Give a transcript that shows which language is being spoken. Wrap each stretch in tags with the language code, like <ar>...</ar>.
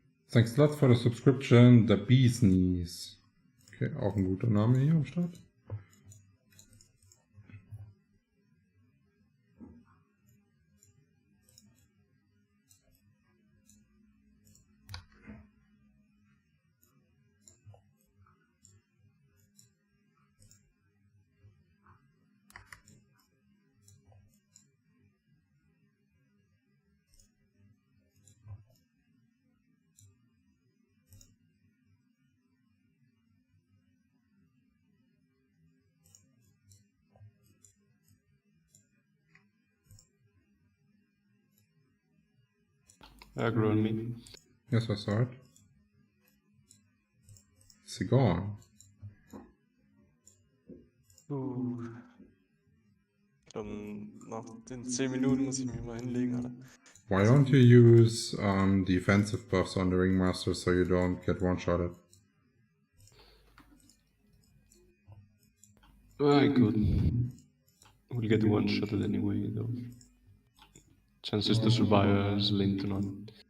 <en>Thanks a lot for the subscription, The Bee's Knees.</en> <de>Okay, auch ein guter Name hier am Start.</de> <en>Aggro on me. Yes, I saw it. Is he gone?</en> <de>Dann nach den 10 Minuten muss ich mich mal hinlegen, Alter.</de> <en>Why don't you use defensive buffs on the Ringmaster so you don't get one-shotted? I could. We'll get one-shotted anyway, though. Chances to survive is slim to none.</en>